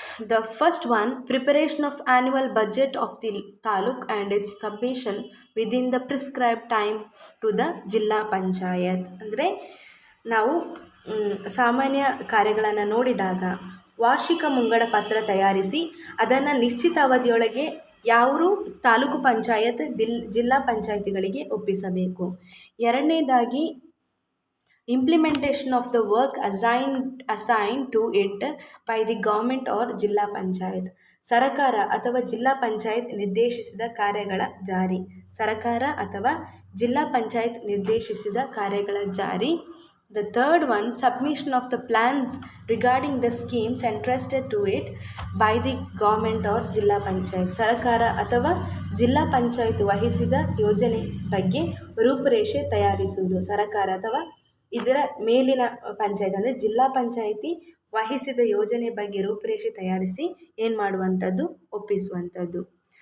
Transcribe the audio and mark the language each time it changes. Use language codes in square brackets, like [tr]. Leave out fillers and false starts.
[en] The first one, preparation of annual budget of the taluk and its submission within the prescribed time to the Zilla Panchayat. [kn] ಅಂದರೆ ನಾವು ಸಾಮಾನ್ಯ ಕಾರ್ಯಗಳನ್ನು ನೋಡಿದಾಗ ವಾರ್ಷಿಕ ಮುಂಗಡ ಪತ್ರ ತಯಾರಿಸಿ ಅದನ್ನು ನಿಶ್ಚಿತ ಅವಧಿಯೊಳಗೆ ಯಾರು ತಾಲೂಕು ಪಂಚಾಯತ್ ಜಿಲ್ಲಾ ಪಂಚಾಯತಿಗಳಿಗೆ ಒಪ್ಪಿಸಬೇಕು. ಎರಡನೇದಾಗಿ, [en] implementation of the work assigned to it by the government or Zilla Panchayat. [kn] ಸರಕಾರ ಅಥವಾ ಜಿಲ್ಲಾ ಪಂಚಾಯತ್ ನಿರ್ದೇಶಿಸಿದ ಕಾರ್ಯಗಳ ಜಾರಿ. ಸರಕಾರ ಅಥವಾ ಜಿಲ್ಲಾ ಪಂಚಾಯತ್ ನಿರ್ದೇಶಿಸಿದ ಕಾರ್ಯಗಳ ಜಾರಿ. [en] The third one, submission of the plans regarding the schemes entrusted to it by the government or Zilla Panchayat. [kn] ಸರ್ಕಾರ ಅಥವಾ ಜಿಲ್ಲಾ ಪಂಚಾಯತ್ ವಹಿಸಿದ ಯೋಜನೆ ಬಗ್ಗೆ ರೂಪುರೇಷೆ ತಯಾರಿಸುವುದು. ಸರ್ಕಾರ ಅಥವಾ ಇದರ ಮೇಲಿನ ಪಂಚಾಯತ್ ಅಂದರೆ ಜಿಲ್ಲಾ ಪಂಚಾಯಿತಿ ವಹಿಸಿದ ಯೋಜನೆ ಬಗ್ಗೆ ರೂಪುರೇಷೆ ತಯಾರಿಸಿ ಏನು ಮಾಡುವಂಥದ್ದು, ಒಪ್ಪಿಸುವಂಥದ್ದು.